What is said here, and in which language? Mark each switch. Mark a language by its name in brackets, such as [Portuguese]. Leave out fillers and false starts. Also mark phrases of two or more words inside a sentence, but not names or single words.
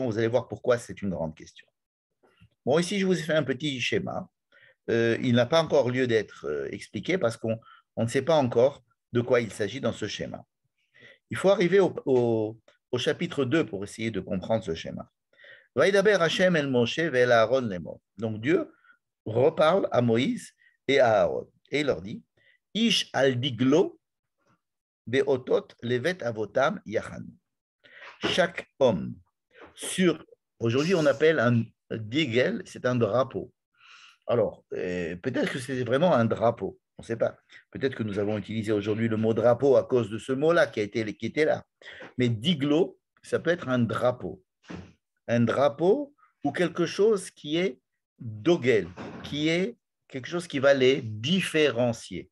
[French] Vous allez voir pourquoi c'est une grande question. Bon, ici, je vous ai fait un petit schéma. Il n'a pas encore lieu d'être expliqué parce qu'on ne sait pas encore de quoi il s'agit dans ce schéma. Il faut arriver au chapitre 2 pour essayer de comprendre ce schéma. [Hebrew] השם אל משה ואל אהרן לאמר. [French] Donc Dieu reparle à Moïse et à Aaron et il leur dit [Hebrew] איש על דגלו באותות לבית אבותם יחן. [French] Chaque homme aujourd'hui on appelle un digel, c'est un drapeau. Alors peut-être que c'est vraiment un drapeau, on ne sait pas. Peut-être que nous avons utilisé aujourd'hui le mot drapeau à cause de ce mot-là qui était là. Mais diglo, ça peut être un drapeau. Un drapeau ou quelque chose qui est dogel, qui est quelque chose qui va les différencier.